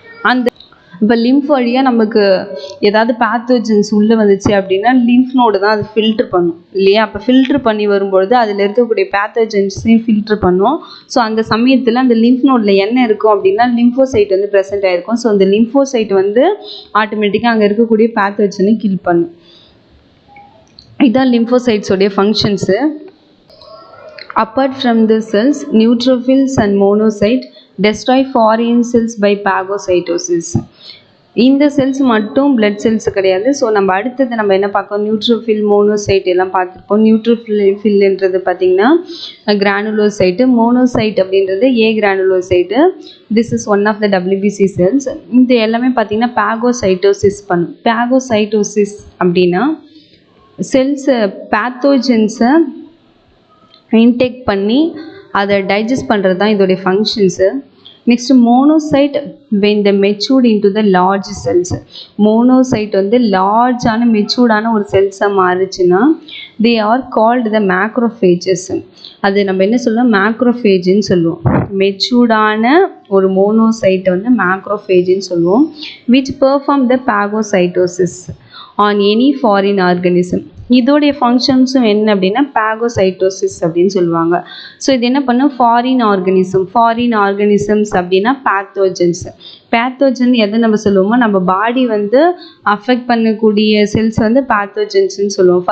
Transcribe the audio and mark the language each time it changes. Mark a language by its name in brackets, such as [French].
[Tamil] அந்த இப்போ லிம்ஃப் வழியாக நமக்கு ஏதாவது பேத்தோஜன்ஸ் உள்ளே வந்துச்சு அப்படின்னா லிம்ஃப் நோடு தான் அது ஃபில்ட்ரு பண்ணும் இல்லையா? அப்போ ஃபில்ட்ரு பண்ணி வரும்பொழுது அதில் இருக்கக்கூடிய பேத்தோஜன்ஸையும் ஃபில்ட்ரு பண்ணும். ஸோ அந்த சமயத்தில் அந்த லிம்ஃப் நோடில் என்ன இருக்கும் அப்படின்னா லிம்போசைட் ப்ரெசென்ட் ஆகிருக்கும். ஸோ அந்த லிம்போசைட் ஆட்டோமேட்டிக்காக அங்கே இருக்கக்கூடிய பேத்தோஜனை கில் பண்ணும். இதுதான் லிம்போசைட்ஸோடைய functions. [English] Apart from the cells, neutrophils and monocyte destroy foreign cells by phagocytosis. [Tamil] இந்த செல்ஸ் மட்டும் பிளட் செல்ஸ் கிடையாது. ஸோ நம்ம அடுத்தது நம்ம என்ன பார்க்கோம், நியூட்ரோஃபில், மோனோசைட் எல்லாம் பார்த்துருப்போம். நியூட்ரோஃபில்ன்றது பார்த்திங்கன்னா கிரானுலோசைட்டு, மோனோசைட் அப்படின்றது ஏ கிரானுலோசைட்டு. [English] This is one of the WBC cells. [Tamil] இந்த எல்லாமே பார்த்திங்கன்னா பேகோசைட்டோசிஸ் பண்ணும். பேகோசைட்டோசிஸ் அப்படின்னா செல்ஸை பேத்தோஜன்ஸை இன்டேக் பண்ணி அதை டைஜஸ்ட் பண்ணுறது தான் இதோடைய functions. [English] Next monocyte when the matured into the large cells. [Tamil] Monoxide வந்து லார்ஜான மெச்சூர்டான ஒரு செல்ஸாக மாறுச்சுன்னா [English] they are called the macrophages. [Tamil] அது நம்ம என்ன சொல்லுவோம், மேக்ரோஃபேஜ்னு சொல்லுவோம். மெச்சூர்டான ஒரு மோனோசைட்டை வந்து மேக்ரோஃபேஜ்னு சொல்லுவோம். [English] which perform the phagocytosis on any foreign organism. [Tamil] இதோடைய ஃபங்க்ஷன்ஸும் என்ன அப்படின்னா பாகோசைட்டோசிஸ் அப்படின்னு சொல்லுவாங்க. ஸோ இது என்ன பண்ணும், ஃபாரின் ஆர்கனிசம்ஸ் அப்படின்னா பேத்தோஜன் எதை நம்ம சொல்லுவோமோ, நம்ம பாடி வந்து அஃபெக்ட் பண்ணக்கூடிய செல்ஸ் வந்து பேத்தோஜன்ஸ்ன்னு சொல்லுவோம்.